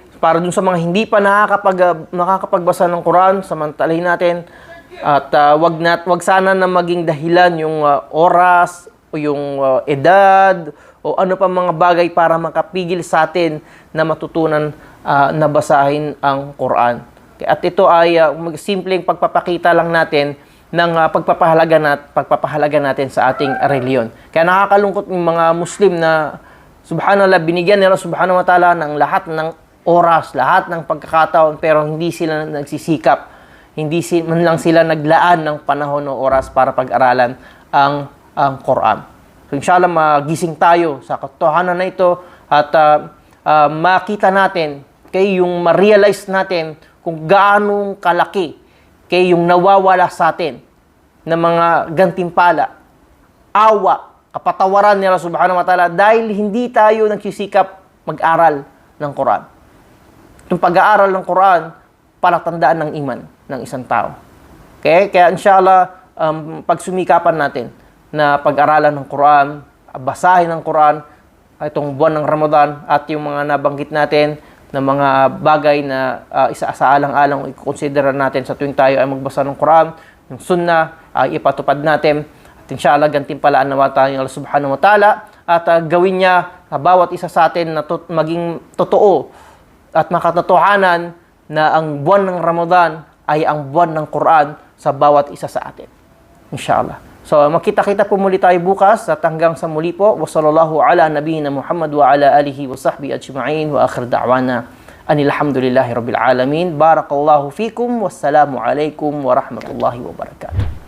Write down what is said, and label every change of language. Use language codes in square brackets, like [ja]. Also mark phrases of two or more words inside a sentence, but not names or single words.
[tl] Para dun sa mga hindi pa nakakapagbasa ng Quran, samantalahin natin, at wag sana na maging dahilan yung oras o yung edad o ano pa mga bagay para makapigil sa atin na matutunan na basahin ang Quran. Okay? At ito ay simpleng pagpapakita lang natin ng pagpapahalaga natin sa ating reliyon. Kaya nakakalungkot yung mga Muslim na subhanallah, binigyan nila [ar] سبحانه وتعالى [tl] ng lahat ng oras, lahat ng pagkakataon, pero hindi sila nagsisikap, hindi man lang sila naglaan ng panahon o oras para pag-aralan ang Quran. So inshallah, magising tayo sa katotohanan na ito, at makita natin, yung ma-realize natin kung gaano kalaki yung nawawala sa atin na mga gantimpala, awa, kapatawaran ni Allah [ar] سبحانه وتعالى [tl] dahil hindi tayo nagsisikap mag-aral ng Quran. Itong pag-aaral ng Quran, palatandaan ng iman ng isang tao. Okay? Kaya inshallah, pagsumikapan natin na pag-aralan ng Quran, basahin ng Quran, itong buwan ng Ramadan, at yung mga nabanggit natin na mga bagay na isa sa alang-alang i-consider natin sa tuwing tayo ay magbasa ng Quran, yung sunnah, ipatupad natin. At inshallah, gantimpalaan nawa tayo ng Allah [ar] سبحانه وتعالى, [tl] at gawin niya bawat isa sa atin na maging totoo at makatotohanan na ang buwan ng Ramadan ay ang buwan ng Quran sa bawat isa sa atin. Inshallah. So, makita-kita po muli tayo bukas, at hanggang sa muli po. [ar] وصلى الله على نبينا محمد وعلى آله وصحبه أجمعين، وآخر دعوانا أن الحمد لله رب العالمين. بارك الله فيكم. والسلام عليكم ورحمة الله وبركاته.